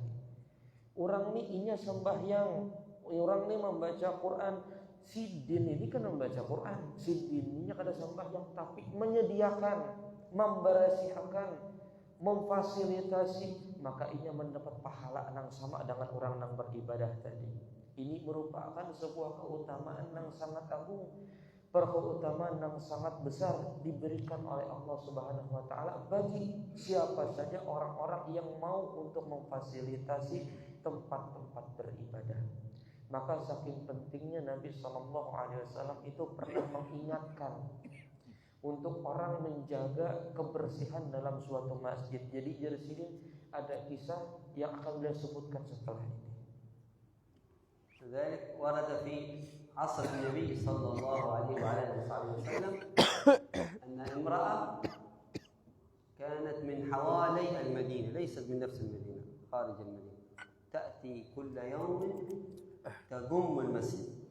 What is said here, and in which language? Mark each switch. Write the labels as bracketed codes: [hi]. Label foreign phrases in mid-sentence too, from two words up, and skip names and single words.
[bjn] Orang ini inya sembahyang, orang ini membaca Quran, sidin ini kan membaca Quran, sidin ini kada sembahyang tapi menyediakan, memberasihakan, memfasilitasi, maka inya mendapat pahala yang sama dengan orang yang beribadah tadi. [id] Ini merupakan sebuah keutamaan yang sangat agung, keutamaan yang sangat besar diberikan oleh Allah [ar] سبحانه وتعالى [id] bagi siapa saja orang-orang yang mau untuk memfasilitasi tempat-tempat beribadah. Maka saking pentingnya Nabi [ar] صلى الله عليه وسلم [id] itu pernah mengingatkan untuk orang menjaga kebersihan dalam suatu masjid. Jadi dari sini ada kisah yang akan beliau sebutkan setelah ini. [ar] لذلك ورد في عصر النبي صلى الله عليه وعلى اله وصحبه وسلم ان امراه كانت من حوالي المدينه، ليست من نفس المدينه، خارج المدينه، تاتي كل يوم تقم المسجد،